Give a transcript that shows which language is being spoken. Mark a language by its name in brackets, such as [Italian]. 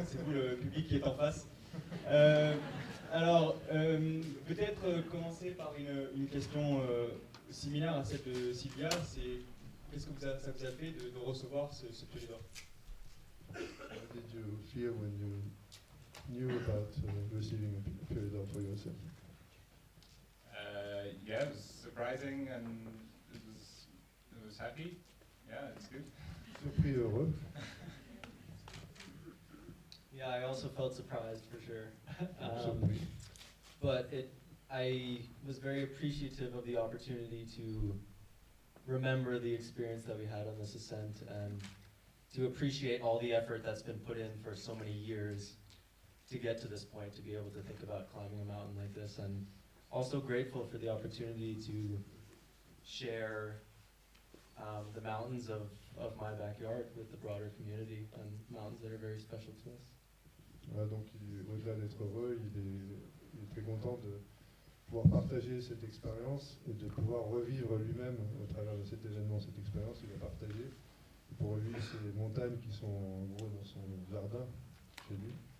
[French] C'est vous le public qui est en face. Alors, peut-être commencer par une question similaire à celle de Sylvia, c'est qu'est-ce que ça vous a fait de recevoir ce Piolet d'Or? [English] What did you feel when you knew about receiving a Piolet d'Or for yourself? Yeah, it was surprising and it was happy. Yeah, it's good. [French] Surpris, heureux. [English] Yeah, I also felt surprised for sure. [French] Surpris. [English] But I was very appreciative of the opportunity to remember the experience that we had on this ascent and to appreciate all the effort that's been put in for so many years to get to this point, to be able to think about climbing a mountain like this, and also grateful for the opportunity to share the mountains of my backyard with the broader community and mountains that are very special to us. [French] Voilà, donc au-delà d'être heureux, il est très content de pouvoir partager cette expérience et de pouvoir revivre lui-même au travers de cet événement, cette expérience qu'il a partagée, pour revivre ces montagnes qui sont en gros dans son jardin chez lui.